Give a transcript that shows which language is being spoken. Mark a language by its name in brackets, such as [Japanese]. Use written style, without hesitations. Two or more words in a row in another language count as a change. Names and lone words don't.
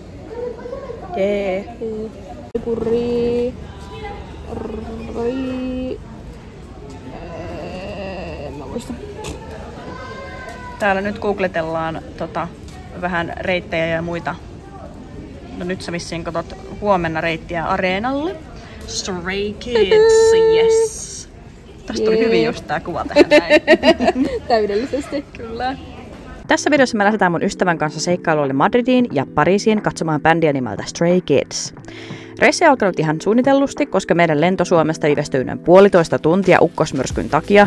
[Finnish] Jee! Purri. En mä muista. Täällä nyt googletellaan vähän reittejä ja muita. No nyt sä vissiin katot huomenna reittiä Areenalle. Stray Kids, yes! Tästä tuli hyvin just tää kuva tähän näin. Täydellisesti. Kyllä. Tässä videossa me lähdetään mun ystävän kanssa seikkailuille Madridiin ja Pariisiin katsomaan bändiä nimeltä Stray Kids. Reissi on alkanut ihan suunnitellusti, koska meidän lento Suomesta viivästyi noin 1,5 tuntia ukkosmyrskyn takia.